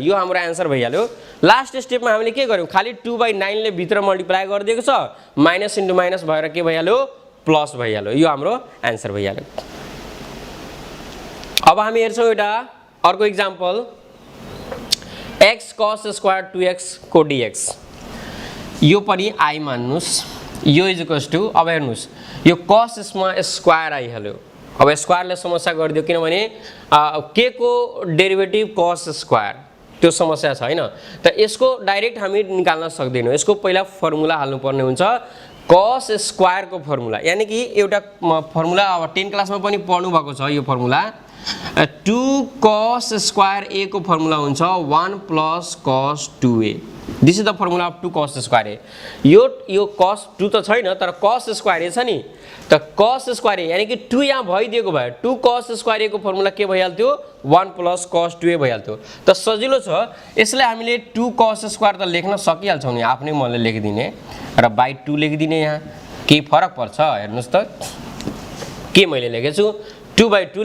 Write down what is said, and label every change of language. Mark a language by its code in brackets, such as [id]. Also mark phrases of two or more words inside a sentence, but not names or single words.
[ne] यो हाम्रो आन्सर भइहाल्यो। लास्ट स्टेपमा हामीले के गर्यौं, खाली 2/9 ले भित्र मल्टिप्लाई गरिदिएको छ, [en] minus into minus [ne] भएर के भइहाल्यो प्लस भइहाल्यो, यो हाम्रो आन्सर भइहाल्यो। अब हामी हेर्छौं एउटा अर्को एक्जाम्पल, x cos स्क्वायर 2x को dx यो पनि i मान्नुस् यो [en] is equals to [ne] अब हेर्नुस् यो cos मा स्क्वायर आइहाल्यो अब स्क्वायरले समस्या गरिदियो किनभने k को डेरिभेटिभ cos स्क्वायर त्यो समस्या छ हैन त यसको डाइरेक्ट हामी निकाल्न सक्दैनौं यसको पहिला फर्मुला हाल्नु पर्ने हुन्छ cos स्क्वायर को फर्मुला यानी कि एउटा फर्मुला अब 10 क्लासमा पनि पढ्नु भएको छ यो फर्मुला 2 cos स्क्वायर a को फर्मुला हुन्छ 1 plus cos 2a [en] this is the formula of 2 cos square a [ne] यो cos 2 त छैन तर cos स्क्वायर a छ नि त cos स्क्वायर a यानी कि 2 यहाँ भइदिएको भए 2 cos स्क्वायर a को फर्मुला के भइहाल्थ्यो 1 plus cos 2a भइहाल्थ्यो त सजिलो छ यसले हामीले 2 cos स्क्वायर त लेख्न सकिहाल्छौं नि आफ्नै मनले लेखिदिने र बाइ 2 लेखिदिने यहाँ के फरक पर्छ हेर्नुस् त के मैले लेखेछु 2/2